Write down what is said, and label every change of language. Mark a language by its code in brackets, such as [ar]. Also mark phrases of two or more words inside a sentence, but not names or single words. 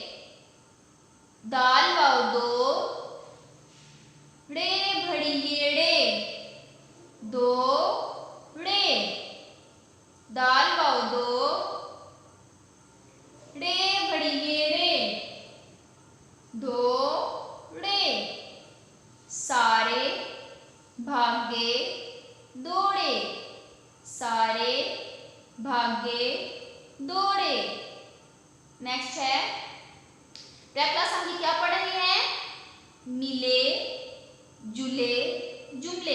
[hi] दाल वाव दो रे भड़िए रे दो रे। दाल वाव दो रे भड़िए रे दो रे। सारे भागे दौड़े सारे भागे दौड़े। नेक्स्ट है क्लास हम क्या पढ़ रहे हैं? मिले जुले जुमले।